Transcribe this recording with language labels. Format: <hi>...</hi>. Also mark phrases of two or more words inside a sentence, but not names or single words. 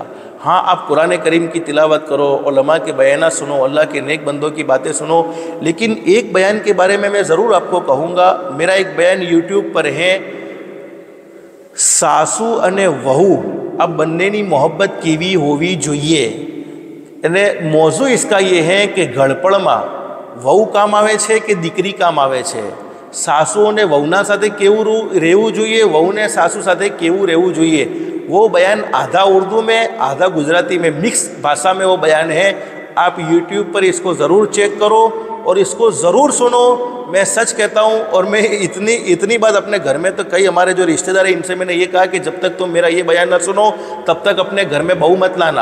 <ur>ہاں، آپ قرآن کریم کی تلاوت کرو، علماء کے بیانات سنو، اللہ کے نیک بندوں کی باتیں سنو، لیکن ایک بیان کے بارے میں ضرور آپ کو کہوں گا۔ میرا ایک بیان یوٹیوب پر ہے،</ur> <gu>સાસુ અને વહુ અબ બંને મહોબ્બત કેવી હોવી જોઈએ.</gu> <ur>یعنی موضوع اس کا یہ ہے کہ</ur> <gu>گھڑپڑમાં વહુ કામ આવે છે કે દીકરી કામ આવે છે, સાસુઓને વહુના સાથે કેવું રહેવું જોઈએ, વહુને સાસુ સાથે કેવું રહેવું જોઈએ।</gu> <ur>وہ بیان آدھا اردو میں آدھا گجراتی میں مکس بھاشا میں وہ بیان ہے۔ آپ یوٹیوب پر اس کو ضرور چیک کرو اور اس کو ضرور سنو۔ میں سچ کہتا ہوں، اور میں اتنی بات اپنے گھر میں تو کئی ہمارے جو رشتہ دار ہیں ان سے میں نے یہ کہا کہ جب تک تم میرا یہ بیان نہ سنو تب تک اپنے گھر میں بہو مت لانا۔</ur>